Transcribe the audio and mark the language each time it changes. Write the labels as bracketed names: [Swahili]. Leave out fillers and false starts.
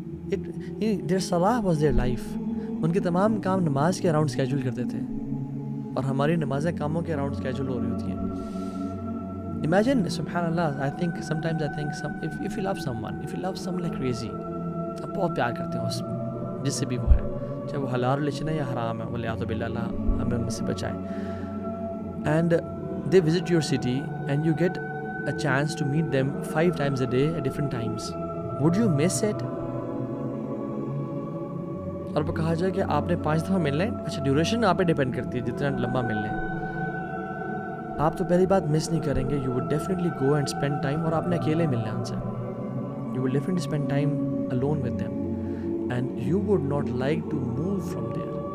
[English] their صلاح was their life. [Urdu] ان کے تمام کام نماز کے اراؤنڈ اسکیجول کرتے تھے اور ہماری نمازیں کاموں کے اراؤنڈ اسکیجول ہو رہی ہوتی ہیں. [English] Imagine, سبحان اللہ, sometimes I think if you love someone like crazy, [Urdu] آپ بہت پیار کرتے ہیں اس جس سے بھی وہ ہے, چاہے وہ حلال ریلیشن ہے یا حرام ہے, ولیعوذ باللہ, اللہ ہمیں ان سے بچائے, [English] and they visit your city and you get a chance to meet them 5 times a day at different times. Would you miss it? [Urdu] اور وہ کہا جائے کہ آپ نے 5 دفعہ ملنا ہے, اچھا ڈیوریشن آپ پہ ڈیپینڈ کرتی ہے جتنا لمبا ملنا ہے. آپ تو پہلی بات مس نہیں کریں گے. [English] you would definitely go and spend time, [Urdu] اور آپ نے اکیلے ملنا ہے ان سے. [English] You would definitely spend time alone with them and you would not like to move from there.